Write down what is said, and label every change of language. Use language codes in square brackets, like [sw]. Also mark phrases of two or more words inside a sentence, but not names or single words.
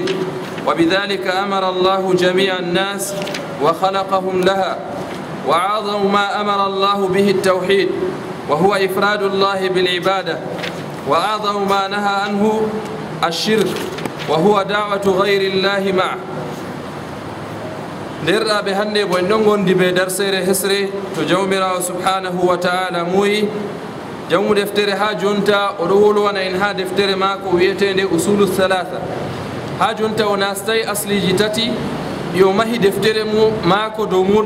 [ar] وبذلك أمر الله جميع الناس وخلقهم لها. وأعظم ما أمر الله به التوحيد وهو إفراد الله بالعبادة. وأعظم ما نهى عنه الشرك وهو دعوة غير الله معه. [ff] derɗaɓe hannde bo en ɗon gondi ɓe darsere hesre to jawmirawo [ar] سبحانه وتعالى [ff] muyi jawmu deftere ha jonta oɗo wolwana en ha deftere mako wiyetende usulu thalatha. ha jonta o nastay asliji tati yo mahi deftere mako dow muɗum.